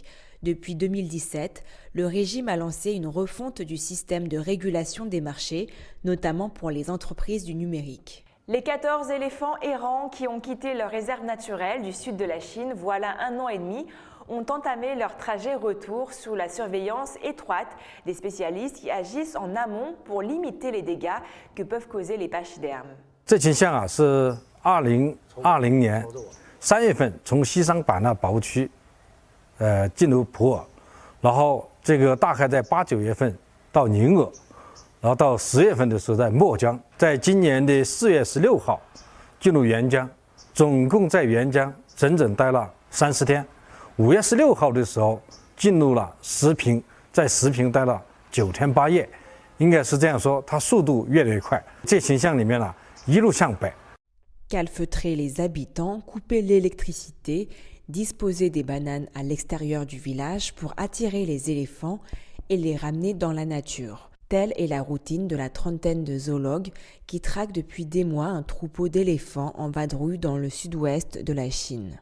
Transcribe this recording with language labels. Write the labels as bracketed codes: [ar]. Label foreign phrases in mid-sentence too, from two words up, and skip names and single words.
[fr] Depuis 2017, le régime a lancé une refonte du système de régulation des marchés, notamment pour les entreprises du numérique. Les 14 éléphants errants qui ont quitté leur réserve naturelle du sud de la Chine voilà 1 an et demi ont entamé leur trajet retour sous la surveillance étroite des spécialistes qui agissent en amont pour limiter les dégâts que peuvent causer les pachydermes. [zh] 这群象是2020年3月份从西双版纳保护区进入普洱，然后这个大概在8、9月份到宁鄂。然后到10月份的时候，在墨江，在今年的4月16号进入沅江，总共在沅江整整待了30天。5月16号的时候进入了石屏，在石屏待了9天8夜，应该是这样说，它速度越来越快。这群象里面呢，一路向北。 [fr] Calfeutrer les habitants, couper l'électricité, disposer des bananes à l'extérieur du village pour attirer les éléphants et les ramener dans la nature. Telle est la routine de la trentaine de zoologues qui traquent depuis des mois un troupeau d'éléphants en vadrouille dans le sud-ouest de la Chine.